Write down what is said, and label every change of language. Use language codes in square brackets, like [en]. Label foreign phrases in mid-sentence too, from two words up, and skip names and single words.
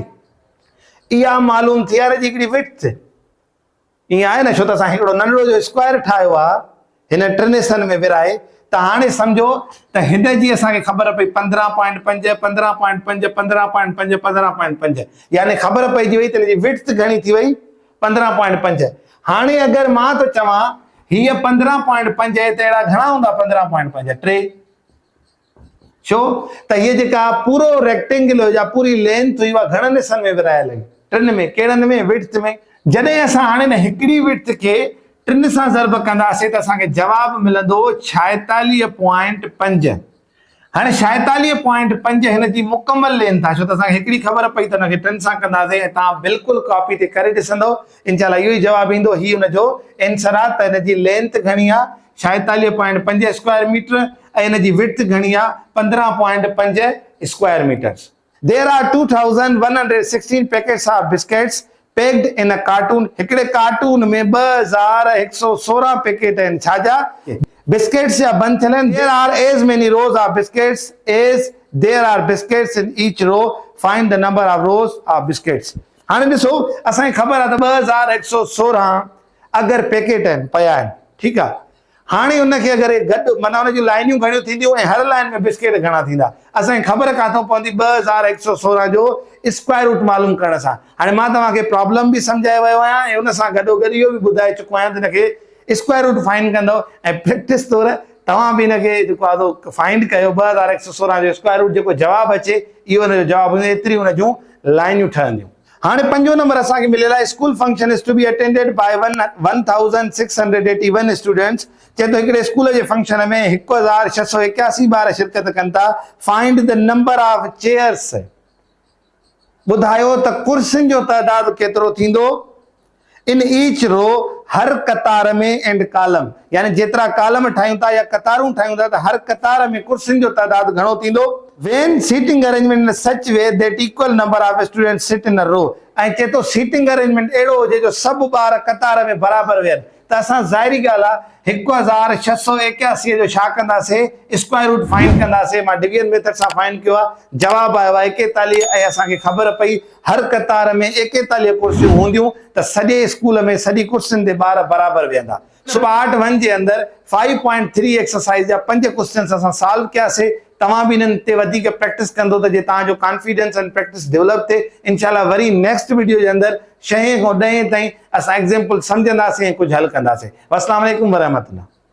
[sd] इहा मालूम थी आहे हिकिड़ी विड्थ। ईअं आहे न, छो त असां हिकिड़ो नंढड़ो जो स्क्वायर ठाहियो आहे हिन 3 हिस्सनि में विराए, त हाणे सम्झो त हिन जी असांखे ख़बर पई 15.5 15.5 15.5 15.5, यानी ख़बर पइजी वई त हिन जी विड्थ घणी थी वई 15.5। हाणे अगरि मां तो चवां हीअ 15.5 आहे त अहिड़ा घणा हूंदा 15.5? 3। छो त हीअ जेका पूरो रेक्टेंगल हुई या पूरी लेंथ हुई उहा घणनि हिस्सनि में विरायल हुई? 3 में। कहिड़नि में? विड्थ में। जॾहिं असां हाणे न हिकिड़ी विड्थ खे 3 सां ज़र्ब कंदासीं त असांखे जवाबु मिलंदो 46.5। हाणे 46.5 हिन जी मुकमल लेंथ आहे, छो त असांखे हिकिड़ी ख़बर पई त हुनखे 3 सां कंदासीं ऐं तव्हां बिल्कुलु कॉपी ते करे ॾिसंदव, इनशाला इहो ई जवाबु ईंदो। ही हुनजो आंसर आहे त हिन जी लेंथ घणी आहे 46.5 [en] square meter [sd] ऐं हिन जी विड्थ घणी आहे 15.5 [en] square meters. There are 2116 packets of biscuits packed in a carton. [sd] हिकिड़े कार्टून में 2116 पैकेट आहिनि छाजा? बिस्किट्स या बंद थियल आहिनि। [en] There are as many rows of biscuits as there are biscuits in each row, find the number of rows of biscuits. [sd] हाणे ॾिसो असांखे ख़बर आहे त 2116 अगरि पैकेट आहिनि पिया आहिनि, ठीकु आहे। हाणे उनखे अगरि गॾु माना हुन जूं लाइनियूं घणियूं थींदियूं ऐं हर लाइन में बिस्किट घणा थींदा, असांखे ख़बर काथो पवंदी? 2116 जो [en] square root [sd] मालूम करण सां। हाणे मां तव्हांखे प्रॉब्लम बि सम्झाए वियो आहियां ऐं उन सां गॾोगॾु इहो बि ॿुधाए चुको आहियां त हिनखे [en] square root find [sd] कंदव ऐं प्रैक्टिस तौर तव्हां बि हिनखे जेको आहे फाइंड कयो। 2116 जो [en] square root [sd] जेको जवाबु अचे इहो हुनजो जवाबु हूंदो, एतिरी हुन जूं लाइनियूं ठहंदियूं। हाणे 5 नंबर असांखे मिलियल आहे [en] school function is to be attended by 1681 students. [sd] चए थो हिकिड़े स्कूल जे फंक्शन में 1681 ॿार शिरकत कनि था। [en] Find the number of chairs. [sd] ॿुधायो त कुर्सियुनि जो तइदाद केतिरो थींदो? [en] in each row, [sd] हर कतार में, [en] and column, [sd] यानी जेतिरा कॉलम ठाहियूं था या कतारूं ठाहियूं था त हर कतार में कुर्सियुनि जो तइदाद घणो थींदो? [en] When seating arrangement in such way that equal number of students sit in a row। [sd] ऐं चए थो [en] seating arrangement [sd] अहिड़ो हुजे जो सभु ॿार कतार में बराबरि वेहनि, त असां ज़ाहिरी ॻाल्हि आहे 1681 जो छा कंदासीं? [en] square root find कंदासीं। [sd] मां [en] division method [sd] सां फाइंड कयो आहे, जवाबु आयो आहे 41 ऐं असांखे ख़बर पई हर कतार में 41 कुर्सियूं हूंदियूं त सॼे स्कूल में सॼी कुर्सियुनि ते ॿार बराबरि वेहंदा। पार्ट 1 जे अंदर 5.3 एक्सरसाइज जा 5 क्वेश्चंस असां सॉल्व कयासीं। तव्हां भी इन्हनि ते वधीक प्रैक्टिस कंदो त जे तव्हांजो [en] confidence and practice develop [sd] थिए। इंशाल्लाह वरी [en] next video [sd] जे अंदर 6 खां 10 ताईं असां एग्जाम्पल सम्झंदासीं ऐं कुझु हल कंदासीं। [ar] السلام عليكم ورحمة الله.